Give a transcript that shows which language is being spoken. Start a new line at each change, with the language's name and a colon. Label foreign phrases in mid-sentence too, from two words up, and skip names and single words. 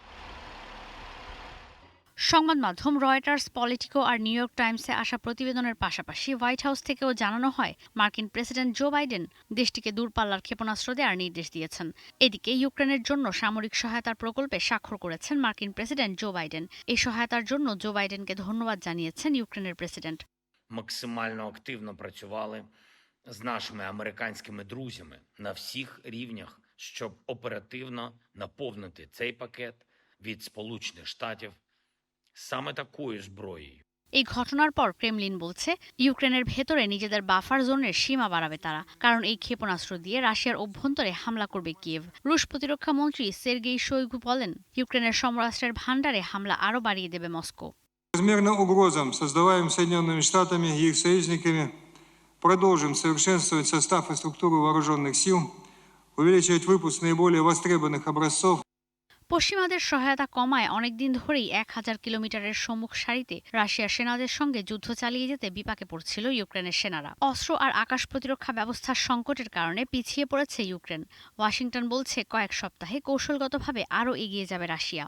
Bangla: সংবাদ মাধ্যম রয়টার্স, পলিটিকো আর নিউ ইয়র্ক টাইমসে আসা প্রতিবেদনের পাশাপাশি হোয়াইট হাউস থেকেও জানানো হয় মার্কিন প্রেসিডেন্ট জো বাইডেন দেশটিকে দূরপাল্লার ক্ষেপণাস্ত্র দেওয়ার নির্দেশ দিয়েছেন। এদিকে ইউক্রেনের জন্য সামরিক সহায়তার প্রকল্পে স্বাক্ষর করেছেন মার্কিন প্রেসিডেন্ট জো বাইডেন। এই সহায়তার জন্য জো বাইডেনকে ধন্যবাদ জানিয়েছেন ইউক্রেনের প্রেসিডেন্ট।
Ukrainian: Максимально активно працювали з нашими американськими друзями на всіх рівнях, щоб оперативно наповнити цей пакет від Сполучених Штатів саме такою зброєю.
Bangla: এই ঘটনার পর ক্রেমলিন বলছে ইউক্রেনের ভেতরে নিজেদের বাফার জোনের সীমা বাড়াবে তারা, কারণ এই ক্ষেপণাস্ত্র দিয়ে রাশিয়ার অভ্যন্তরে হামলা করবে কিয়েভ। রুশ প্রতিরক্ষা মন্ত্রী সের্গেই শোইগু বলেন ইউক্রেনের সমরাস্ত্রের ভান্ডারে হামলা আরও বাড়িয়ে দেবে মস্কো।
Russian: Размерным угрозам, создаваемым Соединенными Штатами и их союзниками, продолжим совершенствовать состав и структуру вооруженных сил, увеличивать выпуск наиболее востребованных образцов.
Bangla: পশ্চিমাদের সহায়তা কমায় অনেকদিন ধরেই 1000 কিলোমিটারের সম্মুখ সারিতে রাশিয়ার সেনাদের সঙ্গে যুদ্ধ চালিয়ে যেতে বিপাকে পড়ছিল ইউক্রেনের সেনারা। অস্ত্র আর আকাশ প্রতিরক্ষা ব্যবস্থার সংকটের কারণে পিছিয়ে পড়েছে ইউক্রেন। ওয়াশিংটন বলছে কয়েক সপ্তাহে কৌশলগতভাবে আরও এগিয়ে যাবে রাশিয়া।